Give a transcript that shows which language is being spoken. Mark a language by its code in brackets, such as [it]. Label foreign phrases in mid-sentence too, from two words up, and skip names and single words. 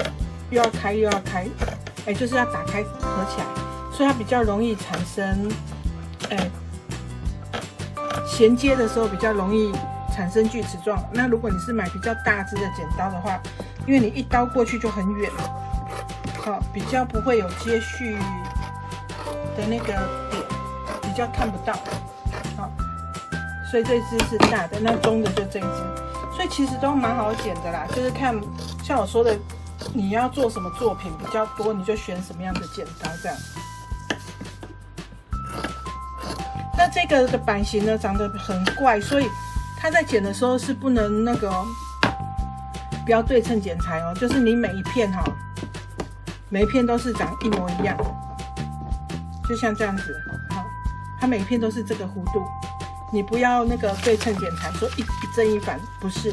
[zh] 又要開，就是要打開合起来，所以它比較容易產生，銜接的時候比較容易產生鋸齒狀。那如果你是買比較大支的剪刀的話，因為你一刀過去就很遠， 好，比較不會有接續的那個點，比較看不到。好，所以這只是大的，那中的就這一只，所以其實都蠻好剪的啦，就是看像我說的，你要做什麼作品比較多，你就選什麼樣的剪刀這樣。那這個的版型呢，長得很怪，所以它在剪的時候是不能那個不要對稱剪裁哦，就是你每一片哈，每一片都是長一模一樣，就像這樣子，好，它每一片都是這個弧度，你不要那個對稱剪裁，說一正一反，不是。